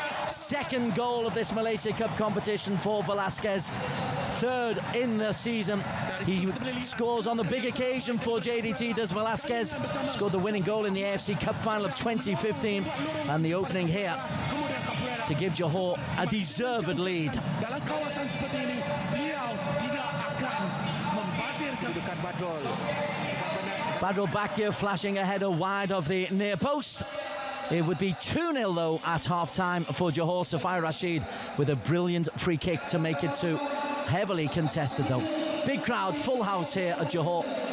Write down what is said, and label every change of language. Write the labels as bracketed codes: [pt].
[en] Second goal of this Malaysia Cup competition for Velasquez. Third in the season. He scores on the big occasion for JDT, does Velasquez. Scored the winning goal in the AFC Cup final of 2015. And the opening here to give Johor a deserved lead. [ms] Dalam kawasan seperti ini, beliau tidak akan membazirkan Badrul. [en] Badrul Bakir flashing a header wide of the near post. It would be 2-0 though at half-time for Johor. Safai Rashid with a brilliant free kick to make it 2. Heavily contested though. Big crowd, full house here at Johor.